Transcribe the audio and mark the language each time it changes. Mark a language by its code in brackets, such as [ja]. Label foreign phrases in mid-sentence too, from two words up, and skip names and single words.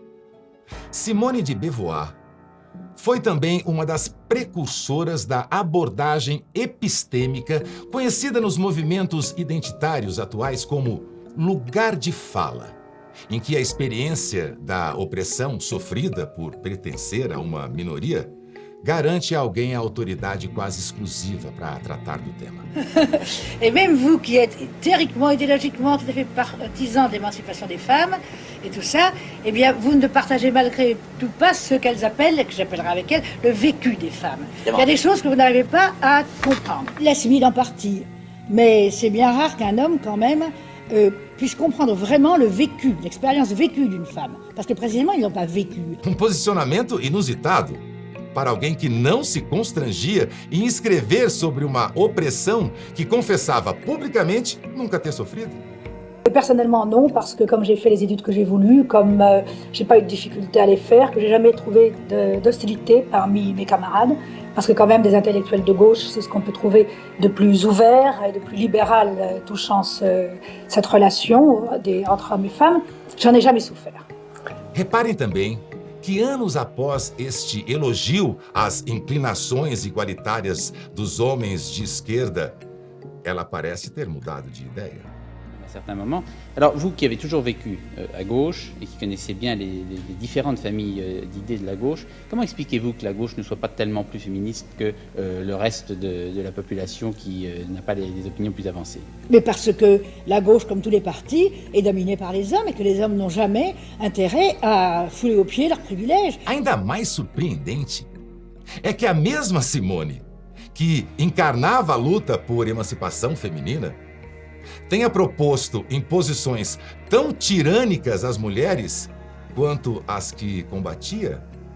[pt] Simone de Beauvoir foi também uma das precursoras da abordagem epistêmica, conhecida nos movimentos identitários atuais como lugar de fala, em que a experiência da opressão sofrida por pertencer a uma minoria garante a alguém a autoridade quase exclusiva para tratar do tema. [fr] Et même vous qui êtes théoriquement, idéologiquement tout à fait partisan de l'émancipation des femmes et tout ça, eh bien vous ne partagez malgré tout pas ce qu'elles appellent, que j'appellerai avec elles, le vécu des femmes. Il y a des choses que vous n'arrivez pas à comprendre. Il assimile en partie, mais c'est bien rare qu'un homme quand même puisse comprendre vraiment le vécu, l'expérience vécue d'une femme. Parce que précisément, ils n'ont pas vécu. [pt] Um posicionamento inusitado para alguém que não se constrangia em escrever sobre uma opressão que confessava publicamente nunca ter sofrido. [fr] Personnellement, non, parce que comme j'ai fait les études que j'ai voulu, comme j'ai pas eu de difficulté à les faire, que j'ai jamais trouvé d'hostilité parmi mes camarades, parce que quand même des intellectuels de gauche, c'est ce qu'on peut trouver de plus ouvert et de plus libéral touchant cette relation entre hommes et femmes, j'en ai jamais souffert. [pt] Reparem também que anos após este elogio às inclinações igualitárias dos homens de esquerda, ela parece ter mudado de ideia. [fr] À certains moments. Alors vous qui avez toujours vécu à gauche et qui connaissez bien les différentes familles d'idées de la gauche, comment expliquez-vous que la gauche ne soit pas tellement plus féministe que le reste de la population qui n'a pas des opinions plus avancées? Mais parce que la gauche, comme tous les partis, est dominée par les hommes et que les hommes n'ont jamais intérêt à fouler aux pieds leurs privilèges. [pt] Ainda mais surpreendente é que a mesma Simone, que encarnava a luta por emancipação feminina, tenha proposto imposições tão tirânicas às mulheres quanto as que combatia.